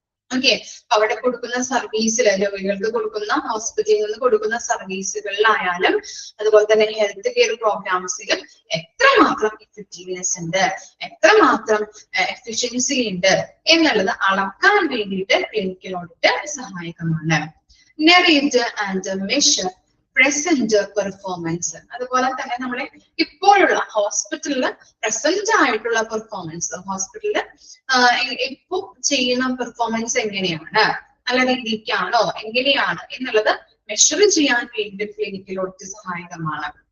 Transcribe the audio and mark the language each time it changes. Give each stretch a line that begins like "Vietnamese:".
Malayalam: Okay, അവിടെ കൊടുക്കുന്ന സർവീസിൽ രോഗികൾക്ക് കൊടുക്കുന്ന ഹോസ്പിറ്റലിൽ നിന്ന് കൊടുക്കുന്ന സർവീസുകളിലായാലും അതുപോലെ തന്നെ ഹെൽത്ത് കെയർ പ്രോഗ്രാംസിലും എത്രമാത്രം ഇഫക്റ്റീവ്നെസ് ഉണ്ട്, എത്രമാത്രം എഫിഷ്യൻസി ഉണ്ട് എന്നുള്ളത് അളക്കാൻ വേണ്ടിയിട്ട് ക്ലിനിക്കൽ ഓഡിറ്റ് സഹായകമാണ്.
English: Narrate and measure present performance.
Malayalam: അതുപോലെ തന്നെ നമ്മളെ ഇപ്പോഴുള്ള ഹോസ്പിറ്റലില് പ്രസന്റ് ആയിട്ടുള്ള പെർഫോമൻസ്, ഹോസ്പിറ്റലില് ഇപ്പൊ ചെയ്യുന്ന പെർഫോമൻസ് എങ്ങനെയാണ്, നല്ല രീതിക്കാണോ എങ്ങനെയാണ് എന്നുള്ളത് മെഷർ ചെയ്യാൻ വേണ്ടി ക്ലിനിക്കൽ ഓഡിറ്റ് സഹായകമാണ്.